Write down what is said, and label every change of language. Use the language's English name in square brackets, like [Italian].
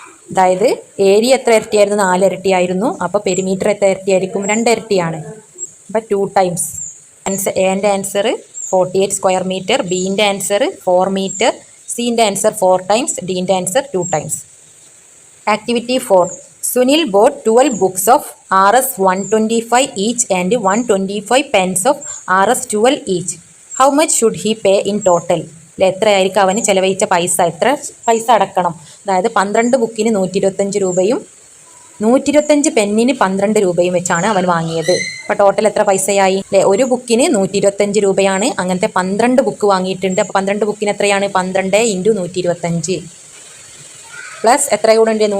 [Malayalam] അതായത് ഏരിയ എത്ര ഇരട്ടിയായിരുന്നു? 4 ഇരട്ടിയായിരുന്നു. അപ്പോൾ പെരിമീറ്റർ എത്ര ഇരട്ടിയായിരിക്കും? 2 ഇരട്ടിയാണ്. അപ്പോൾ 2 ടൈംസ്. എൻ്റെ answer 48 square metre, ബീൻ്റെ answer 4 metre, സീൻ്റെ answer 4 times, ഡീൻ്റെ answer 2 times. [English] Activity 4, Sunil bought 12 books of Rs 125 each and 125 pens of Rs 12 each. How much should he pay in total? [Malayalam] എത്രയായിരിക്കും അവന് ചിലവഴിച്ച പൈസ? എത്ര പൈസ അടക്കണം? അതായത് 12 ബുക്കിന് 125 രൂപയും 125 പെന്നിന് 12 രൂപയും വെച്ചാണ് അവൻ വാങ്ങിയത്. അപ്പോൾ ടോട്ടൽ എത്ര പൈസയായി അല്ലേ? ഒരു ബുക്കിന് 125 രൂപയാണ്. അങ്ങനത്തെ 12 ബുക്ക് വാങ്ങിയിട്ടുണ്ട്. അപ്പോൾ 12 ബുക്കിന് എത്രയാണ്? 12 × 125 പ്ലസ് എത്ര കൂടെ ഉണ്ട്?